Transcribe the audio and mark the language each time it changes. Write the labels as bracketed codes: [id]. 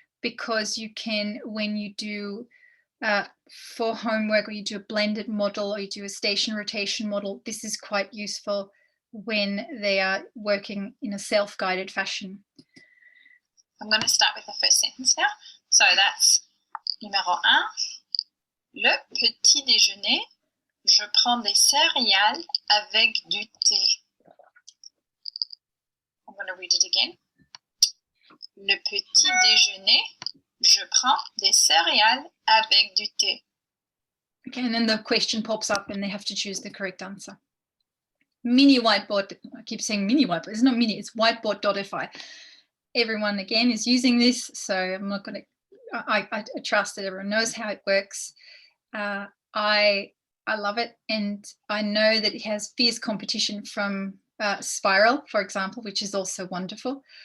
[en] Because you can, when you do for homework or you do a blended model or you do a station rotation model, this is quite useful when they are working in a self-guided fashion. I'm going to start with the first sentence now. So that's numéro 1. [fr] Le petit déjeuner, je prends des céréales avec du thé. [en] I'm going to read it again. [fr] Le petit déjeuner, je prends des céréales avec du thé. [en] Okay, and then the question pops up and they have to choose the correct answer. Mini whiteboard, I keep saying mini whiteboard, it's not mini, it's whiteboard.fi. Everyone again is using this, so I'm not going to, I trust that everyone knows how it works. I love it, and I know that it has fierce competition from Spiral, for example, which is also wonderful.